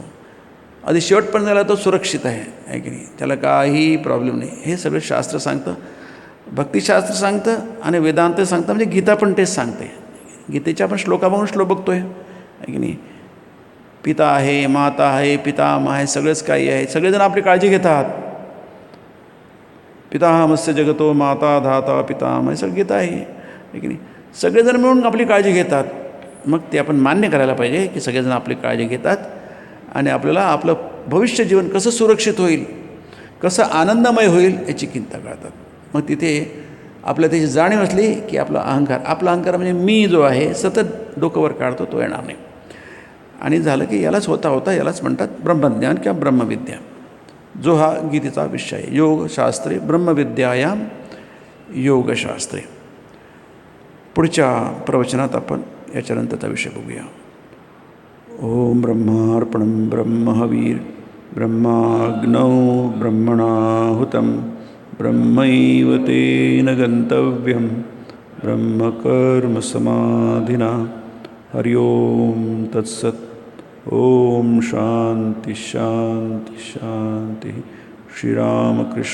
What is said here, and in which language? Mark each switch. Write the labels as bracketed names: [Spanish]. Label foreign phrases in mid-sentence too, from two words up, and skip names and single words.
[Marathi] आधी शेवटपर्यंत झाला तो सुरक्षित आहे की नाही, त्याला काही प्रॉब्लेम नाही. हे सगळं शास्त्र सांगतं, भक्तिशास्त्र सांगतं आणि वेदांत सांगतं, म्हणजे गीता पण तेच सांगते. गीतेच्या आपण श्लोकामागून श्लोक बघतो आहे की नाही. पिता आहे, माता आहे, पितामह आहे, सगळंच काही आहे. सगळेजण आपली काळजी घेतात. [Sanskrit] पितामहस्य जगतो माता धाता पितामह, [Marathi] सगळं गीता आहे की नाही. सगळेजण मिळून आपली काळजी घेतात. मग ते आपण मान्य करायला पाहिजे की सगळेजण आपली काळजी घेतात आणि आपल्याला आपलं भविष्य जीवन कसं सुरक्षित होईल, कसं आनंदमय होईल याची चिंता करतात. मग तिथे आपल्या त्याची जाणीव असली की आपला अहंकार म्हणजे मी जो आहे सतत डोकंवर काढतो, तो येणार नाही. आणि झालं की यालाच होता यालाच म्हणतात ब्रह्मज्ञान किंवा ब्रह्मविद्या, जो हा गीतेचा विषय आहे. [Sanskrit] योगशास्त्रे ब्रह्मविद्यायाम योगशास्त्रे. [Marathi] पुढच्या प्रवचनात आपण याच्यानंतरचा विषय बघूया. [Sanskrit] ओम ब्रह्मार्पणं ब्रह्महवीर ब्रह्माग्नौ ब्रह्मणाहुतं ब्रह्मैव तेन गन्तव्यं ब्रह्मकर्मसमाधिना. हरि ओम तत्सत्. ओम शांति शांति शांति.